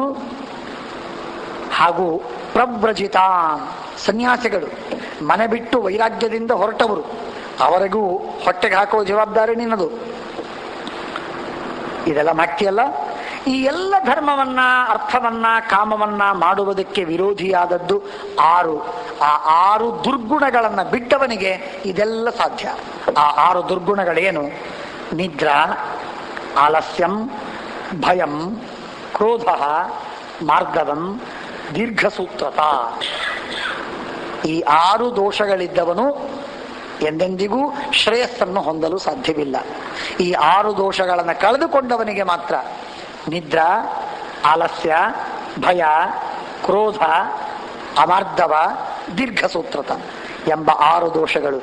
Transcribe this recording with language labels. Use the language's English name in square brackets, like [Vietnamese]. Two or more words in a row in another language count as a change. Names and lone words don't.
[Kannada] ಹಾಗೂ ಪ್ರವ್ರಜಿತಾನ್, ಸನ್ಯಾಸಿಗಳು, ಮನೆ ಬಿಟ್ಟು ವೈರಾಗ್ಯದಿಂದ ಹೊರಟವರು, ಅವರಿಗೂ ಹೊಟ್ಟೆಗೆ ಹಾಕುವ ಜವಾಬ್ದಾರಿ ನಿನ್ನದು. ಇದೆಲ್ಲ ಮಾಡ್ತೀಯಲ್ಲ. ಈ ಎಲ್ಲ ಧರ್ಮವನ್ನ, ಅರ್ಥವನ್ನ, ಕಾಮವನ್ನ ಮಾಡುವುದಕ್ಕೆ ವಿರೋಧಿಯಾದದ್ದು 6. ಆ 6 ದುರ್ಗುಣಗಳನ್ನ ಬಿಟ್ಟವನಿಗೆ ಇದೆಲ್ಲ ಸಾಧ್ಯ. ಆ 6 ದುರ್ಗುಣಗಳೇನು? [Sanskrit] ನಿದ್ರಾ, ಆಲಸ್ಯಂ, ಭಯಂ, ಕ್ರೋಧ, ಮಾರ್ಗವಂ, ದೀರ್ಘಸೂತ್ರತ. [Kannada] ಈ 6 ದೋಷಗಳಿದ್ದವನು ಎಂದೆಂದಿಗೂ ಶ್ರೇಯಸ್ಸನ್ನು ಹೊಂದಲು ಸಾಧ್ಯವಿಲ್ಲ. ಈ 6 ದೋಷಗಳನ್ನು ಕಳೆದುಕೊಂಡವನಿಗೆ ಮಾತ್ರ ನಿದ್ರಾ, ಆಲಸ್ಯ, ಭಯ, ಕ್ರೋಧ, ಅಮಾರ್ಧವ, ದೀರ್ಘಸೂತ್ರತ ಎಂಬ 6 ದೋಷಗಳು.